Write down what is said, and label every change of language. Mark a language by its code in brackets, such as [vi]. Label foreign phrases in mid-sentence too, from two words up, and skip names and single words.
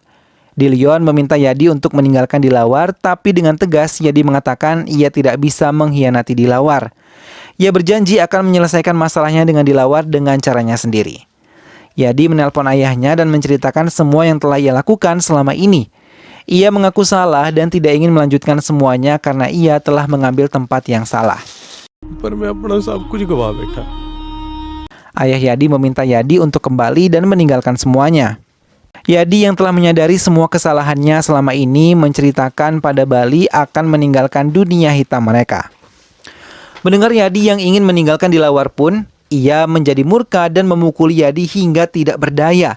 [id] Leon meminta Yadi untuk meninggalkan Dilawar, tapi dengan tegas Yadi mengatakan ia tidak bisa mengkhianati Dilawar. Ia berjanji akan menyelesaikan masalahnya dengan Dilawar dengan caranya sendiri. Yadi menelpon ayahnya dan menceritakan semua yang telah ia lakukan selama ini. Ia mengaku salah dan tidak ingin melanjutkan semuanya karena ia telah mengambil tempat yang salah. [hi] पर मैं अपना सब कुछ गवा बैठा। [id] Ayah Yadi meminta Yadi untuk kembali dan meninggalkan semuanya. Yadi yang telah menyadari semua kesalahannya selama ini menceritakan pada Bali akan meninggalkan dunia hitam mereka. Mendengar Yadi yang ingin meninggalkan Dilawar pun, ia menjadi murka dan memukuli Yadi hingga tidak berdaya.